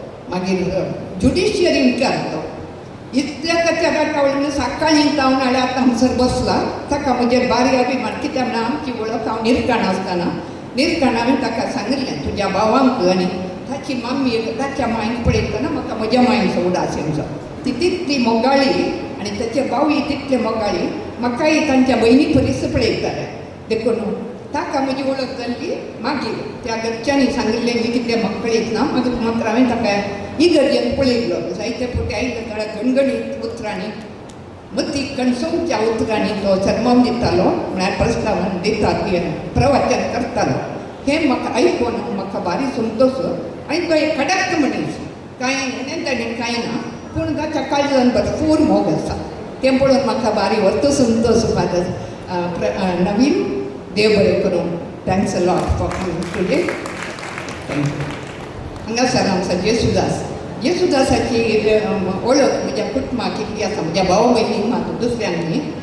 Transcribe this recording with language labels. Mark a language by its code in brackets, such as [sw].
[gom] मागीर ज्युडिशियरींत केलो. इतल्या ताच्या राटावळीन सकाळीं जावन हाडा आतां हांगसर बसला. ताका म्हजे बारी अभिमान. कित्याक म्हळ्यार आमची वळख हांव निर्काण आसतना हांवें ताका सांगिल्लें तुज्या भावांक आनी ताची मम्मी ताच्या मांयक पळयतना म्हाका म्हज्या मांयचो उदास येवचो. ती तितली मोगाळी आनी ताचे भावय तितले मोगाळी. म्हाकाय तांच्या भयणी परीस पळयताले. देखून ताका म्हजी वळख जाल्ली. मागीर त्या घरच्यांनी सांगिल्लें मी कितें म्हाका कळयत ना. मागीर मात्र हांवें ताका इगर्जेंत पळयलो. जायते फावटी आयिल्लो थोड्या गणगणीत उतरांनी, मती कणसोवच्या उतरांनी तो सरमोन दितालो. म्हळ्यार प्रस्तावन दिता, प्रवचन करतालो. हें म्हाका आयकून म्हाका भारी संतोश. आनी तो एक कडक मनीस, कांय ताणें कांय ना, पूण ताच्या काळजान भरपूर मोग आसा. तें पळोवन म्हाका भारी व्हडलो संतोश. फादर नवीन, देव बरें करूं. [en] Thanks a lot for coming today. [gom] हांगासर आमचो जेसुदासाची वळख म्हज्या कुटुंबाक कितली आसा. म्हज्या भाव भयणीक मात दुसऱ्यांक न्ही.